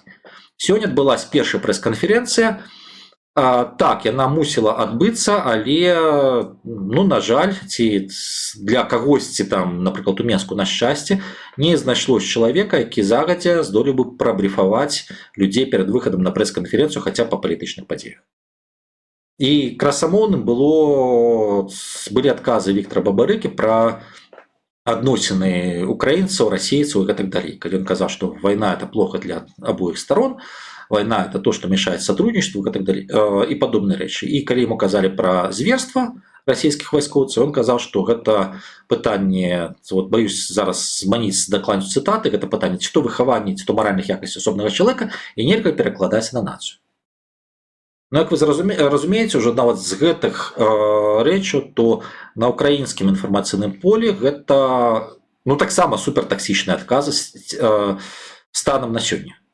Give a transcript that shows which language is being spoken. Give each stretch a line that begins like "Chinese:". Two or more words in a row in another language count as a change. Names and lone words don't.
Belarusian: Сёння адбылася першая прэс-канферэнцыя. Так, яна мусіла адбыцца, але, на жаль, ці для кагосьці там, напрыклад, у Менску, на шчасце, не знайшлось чалавека, які загадзя здолеў бы прабрыфаваць людзей перад выхадам на прэс-канферэнцыю хаця па палітычных падзеях. І красамоўным былі адказы Віктара Бабарыкі пра адносіны украінцаў, расейцаў і гэтак далей. Калі ён казаў, што вайна –
Russian: это плохо для абоіх сторон, война – это то, что мешает сотрудничеству и так далее, и подобные речи. И когда ему казали про зверство
Belarusian: расійскіх вайскоўцаў. Ён казаў, што гэта пытанне,
Russian: вот баюсь
Belarusian: зараз зманіць дакладную цытаты, гэта пытанне ці то выхавання, ці то маральных якасцей асобнага чалавека, і нельга перакладаць на нацыю. Ну, як вы разумееце, ўжо нават з гэтых рэчаў, то на ўкраінскім інфармацыйным полі гэта таксама супертаксічныя адказы станам на сёння.